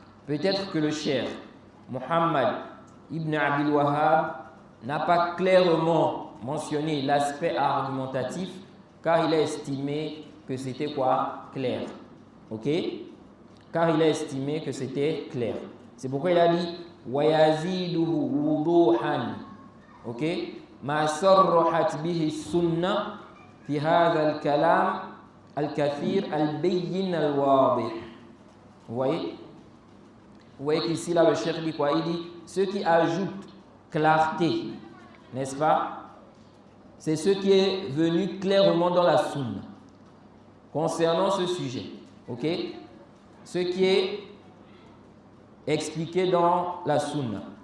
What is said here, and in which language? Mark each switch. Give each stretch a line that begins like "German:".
French: Peut-être que le cheikh Muhammad ibn Abdul Wahhab n'a pas clairement mentionné l'aspect argumentatif car il a estimé que c'était quoi? Clair. Ok? Car il a estimé que c'était clair. C'est pourquoi il a dit
Arabic: وَيَزِيدُهُ وُضُوحًا.
French: Ok?
Arabic: مَا صَرَّحَتْ بِهِ السُّنَّةِ في هذا الكلام الكثير البين الواضح.
French: Vous voyez? Vous voyez qu'ici, là, le cheikh dit quoi? Il dit, ce qui ajoute clarté, n'est-ce pas? C'est ce qui est venu clairement dans la sunna concernant ce sujet. Ok? Ce qui est expliqué dans la sunna.